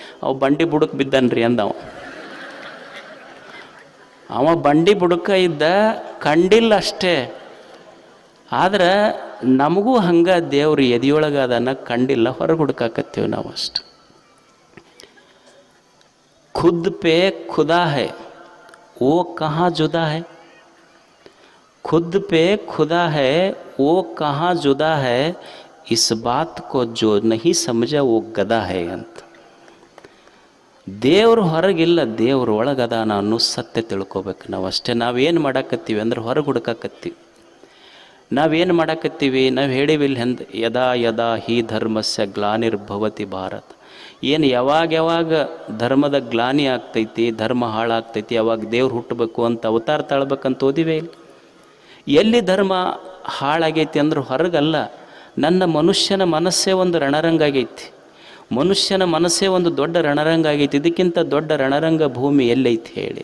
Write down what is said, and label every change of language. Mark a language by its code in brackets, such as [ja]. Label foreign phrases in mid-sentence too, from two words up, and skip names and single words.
[kn] ಅವ ಬಂಡಿ ಬುಡಕ್ಕೆ ಬಿದ್ದಾನ್ರಿ ಅಂದವ. ಅವ ಬಂಡಿ ಬುಡಕ ಇದ್ದ, ಕಂಡಿಲ್ಲ ಅಷ್ಟೇ. ಆದ್ರೆ ನಮಗೂ ಹಂಗೆ ದೇವ್ರು ಎದೆಯೊಳಗೆ ಅದನ್ನು ಕಂಡಿಲ್ಲ, ಹೊರಗೆ ಹುಡುಕಾಕತ್ತೀವಿ ನಾವು ಅಷ್ಟು. [hi] खुद पे खुदा है, वो कहाँ जुदा है, खुद पे खुदा है वो कहाँ जुदा है, इस बात को जो नहीं समझा वो गदा है ಅಂತ. [kn] ದೇವ್ರು ಹೊರಗಿಲ್ಲ, ದೇವ್ರು ಒಳಗದಾನ ಅನ್ನೋ ಸತ್ಯ ತಿಳ್ಕೊಬೇಕು ನಾವು ಅಷ್ಟೇ. ನಾವೇನು ಮಾಡಾಕತ್ತೀವಿ ಅಂದ್ರೆ ಹೊರಗೆ ಹುಡುಕಾಕತ್ತೀವಿ. ನಾವೇನು ಮಾಡಾಕತ್ತೀವಿ, ನಾವು ಹೇಳಿವಿಲ್ಲ ಹೆಂದು, [sa] ಯದಾ ಯದಾ ಹಿ ಧರ್ಮಸ್ಯ ಗ್ಲಾನಿರ್ಭವತಿ ಭಾರತ. [kn] ಏನು ಯಾವಾಗ ಧರ್ಮದ ಗ್ಲಾನಿ ಆಗ್ತೈತಿ, ಧರ್ಮ ಹಾಳಾಗ್ತೈತಿ, ಯಾವಾಗ ದೇವ್ರು ಹುಟ್ಟಬೇಕು ಅಂತ ಅವತಾರ ತಾಳ್ಬೇಕಂತ ಓದಿವೇ ಇಲ್ಲ. ಎಲ್ಲಿ ಧರ್ಮ ಹಾಳಾಗೈತಿ ಅಂದ್ರೆ ಹೊರಗಲ್ಲ, ನನ್ನ ಮನುಷ್ಯನ ಮನಸ್ಸೇ ಒಂದು ರಣರಂಗ ಆಗೈತಿ. ಮನುಷ್ಯನ ಮನಸ್ಸೇ ಒಂದು ದೊಡ್ಡ ರಣರಂಗ ಆಗೈತಿ. ಇದಕ್ಕಿಂತ ದೊಡ್ಡ ರಣರಂಗ ಭೂಮಿ ಎಲ್ಲೈತಿ ಹೇಳಿ?